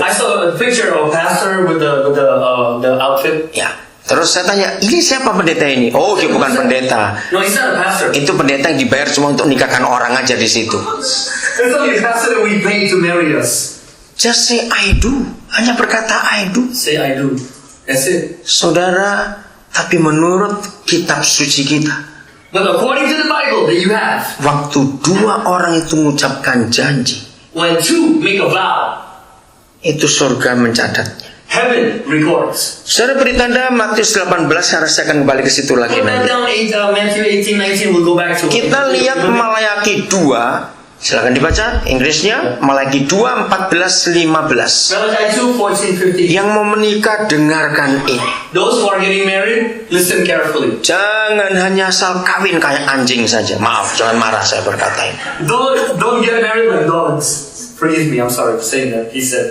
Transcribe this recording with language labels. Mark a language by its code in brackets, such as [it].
[en] I saw a picture of pastor with the outfit. [id] Ya, terus saya tanya, ini siapa pendeta ini? Oh, dia bukan pendeta. [en] No, he's not a pastor. [id] Itu pendeta yang dibayar cuma untuk nikahkan orang aja di situ. [en] It's only a pastor that we pay to marry us. Just say I do. [id] Hanya berkata [en] I do. Say I do. That's it. [id] Saudara, tapi menurut kitab suci kita, [en] But according to the Bible that you have, [id] waktu dua orang itu mengucapkan janji, [en] when two make a vow, [id] itu surga mencatatnya. [en] heaven records. [id] Saudara beri tanda Matius 18, saya rasa akan kembali ke situ lagi [en] Put that [id] nanti. [en] down, Matthew 18:19, we'll go back to it. [id] Kita lihat Malayaki 2, silakan dibaca Inggrisnya, Malayaki 2, 14, 15. [en] Malachi 2:14-15. [id] Yang mau menikah dengarkan ini. [en] Those who are getting married, listen carefully. [id] Jangan hanya asal kawin kayak anjing saja. Maaf, jangan marah saya berkata ini. [en] Don't get married like dogs. Forgive me, I'm sorry for saying that. He said.